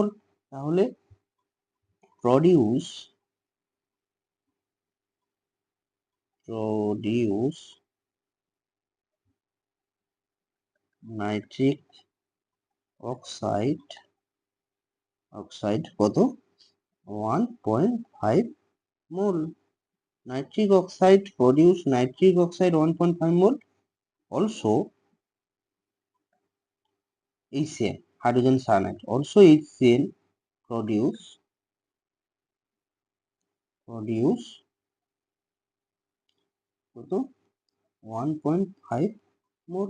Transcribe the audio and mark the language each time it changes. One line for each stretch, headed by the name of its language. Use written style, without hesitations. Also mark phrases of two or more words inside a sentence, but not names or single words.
Bangla: তাহলে
English: produce nitric oxide
Bangla: কত, 1.5 মোল।
English: nitric oxide produce nitric oxide 1.5 mole. Also HCl hydrogen cyanide, also HCl produce কত, 1.5 মোল।